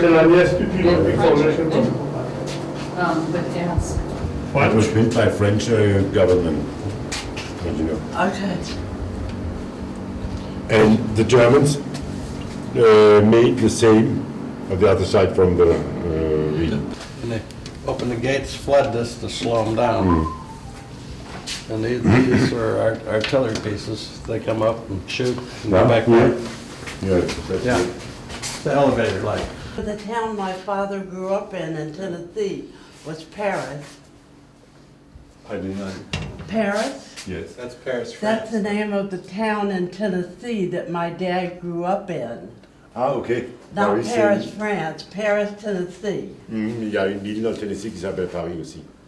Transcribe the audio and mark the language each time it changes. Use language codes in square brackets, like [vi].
[fr] C'est la nièce du pilote qui formait chez moi. [en] But yes. It was built by French government. As you know. Okay. And the Germans made the same on the other side from the Rhine. And they opened the gates, flood this to slow them down. And these are artillery pieces. They come up and shoot and go back down. Yeah, that's Yeah. it. The elevator like. The town my father grew up in Tennessee was Paris. I did not. Paris? Yes. That's Paris, That's the name of the town in Tennessee that my dad grew up in. Ah, ok. Not Paris, [fr] c'est- [en] France, Paris, Tennessee. [fr] Il y a une ville dans le Tennessee qui s'appelle Paris aussi.